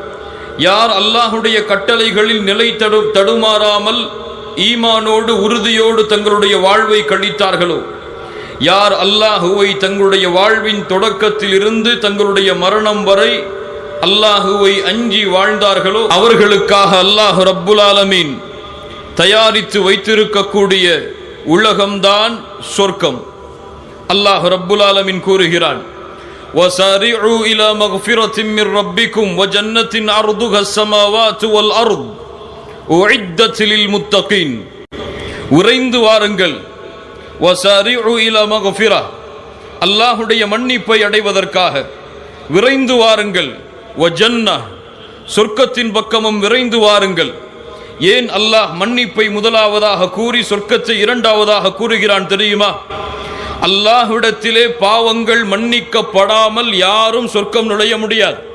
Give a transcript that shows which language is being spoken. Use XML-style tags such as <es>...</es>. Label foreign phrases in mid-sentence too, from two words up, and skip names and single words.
<ta>யார் அல்லாஹுடைய கட்டளைகளில் நிலை தடுமாறாமல் ஈமானோடு உறுதியோடு தங்களுடைய வாழ்வை கழித்தார்களோ, யார் அல்லாஹுவை தங்களுடைய வாழ்வின் தொடக்கத்தில் இருந்து தங்களுடைய மரணம் வரை அல்லாஹுவை அஞ்சி வாழ்ந்தார்களோ, அவர்களுக்காக</ta> <ar>الله رب العالمين</ar> <ta>தயாரித்து வைத்திருக்கக்கூடிய உலகம்தான் சொர்க்கம்.</ta> <ar>الله رب العالمين</ar> <ta>கூறுகிறான்,</ta> <ar>وَسَارِعُوا إِلَى مَغْفِرَةٍ مِّن رَّبِّكُمْ وَجَنَّةٍ عَرْضُهَا السَّمَاوَاتُ وَالْأَرْضُ أُعِدَّتْ لِلْمُتَّقِينَ.</ar> <ta>விரைந்து வாருங்கள்.</ta> <ar>وَسَارِعُوا إِلَى مَغْفِرَةٍ,</ar> <ta>அல்லாஹுடைய மன்னிப்பை அடைவதற்காக விரைந்து வாருங்கள். وَجَنَّةٍ, சொர்க்கத்தின் பக்கமும் விரைந்து வாருங்கள். ஏன் அல்லாஹ் மன்னிப்பை முதலாவதாக கூறி சொர்க்கத்தை இரண்டாவதாக கூறுகிறான் தெரியுமா? அல்லாஹ்விடத்திலே பாவங்கள் மன்னிக்கப்படாமல் யாரும் சொர்க்கம் நுழைய முடியாது.</ta>